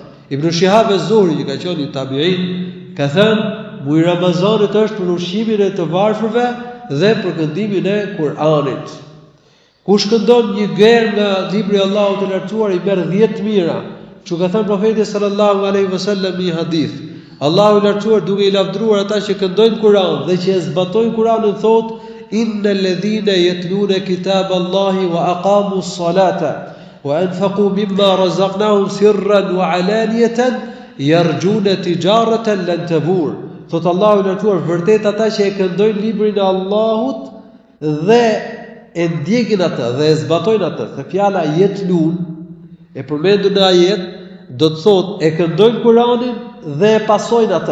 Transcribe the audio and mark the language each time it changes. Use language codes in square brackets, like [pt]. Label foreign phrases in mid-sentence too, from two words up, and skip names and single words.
[sq] Ibn Shihab az-Zuhri, që ka qenë i tabiin, ka thënë, muaji i Ramazanit është për ushqimin e të varfërve dhe për këndimin e Kuranit. Kush këndon një gerë nga libri i Allahut të lartësuar i merr 10 mira. Që ka thënë profeti [ar] صلى الله عليه وسلم [sq] një hadith. Allahu i lartësuar duke i lavdëruar ata që këndojnë Kur'an dhe që e zbatojnë Kur'anin thotë: [ar] إن الذين يتلون كتاب الله وأقاموا الصلاة وأنفقوا مما رزقناهم سرا وعلانية يرجون تجارة لن تبور. [sq] Thot Allahu i lartësuar, vërtet ata që e këndojnë librin e Allahut dhe e ndjekin atë dhe e zbatojnë atë. Se fjala yetlun e përmendur në ajet do të thotë e këndojnë Kur'anin dhe e pasojnë atë.